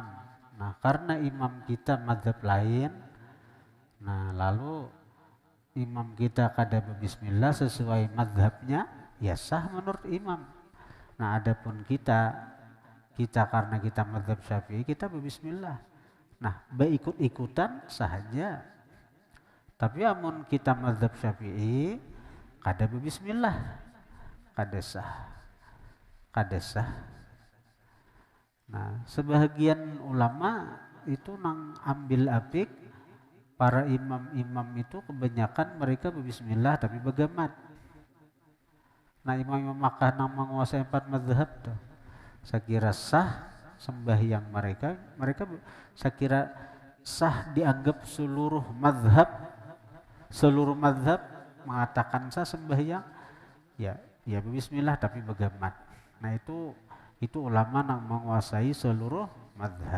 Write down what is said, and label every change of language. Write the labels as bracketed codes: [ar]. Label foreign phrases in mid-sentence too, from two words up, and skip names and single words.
[id] Nah, karena imam kita mazhab lain, nah lalu imam kita kada bismillah sesuai mazhabnya, ya sah menurut imam. Nah, adapun kita karena kita mazhab Syafi'i, kita berbismillah. Nah, berikut-ikutan sahaja. [bjn] Tapi amun kita mazhab Syafi'i, kada bismillah kada sah. [id] Nah, sebahagian ulama itu nang ambil apik para imam-imam itu kebanyakan mereka berbismillah tapi bagamat. Nah, imam-imam Makkah nang menguasai 4 mazhab tuh, saya kira sah sembahyang mereka saya kira sah dianggap seluruh mazhab mengatakan sah sembahyang ya bismillah tapi bagamat. Nah, itu ulama yang menguasai seluruh mazhab.